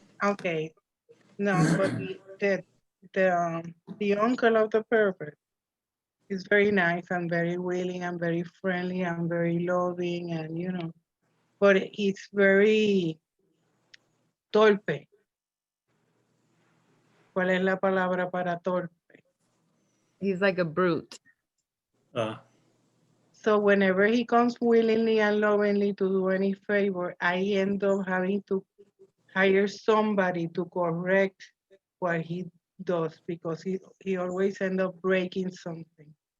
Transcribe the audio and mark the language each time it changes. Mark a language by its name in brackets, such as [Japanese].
[English] Okay, no, but the uncle of the pervert is very nice and very willing and very friendly and very loving and but he's very torpe. [Spanish] ¿Cuál es la palabra para torpe? [English] He's like a brute. So whenever he comes willingly and lovingly to do any favor, I end up having to hire somebody to correct what he does because he always end up breaking something.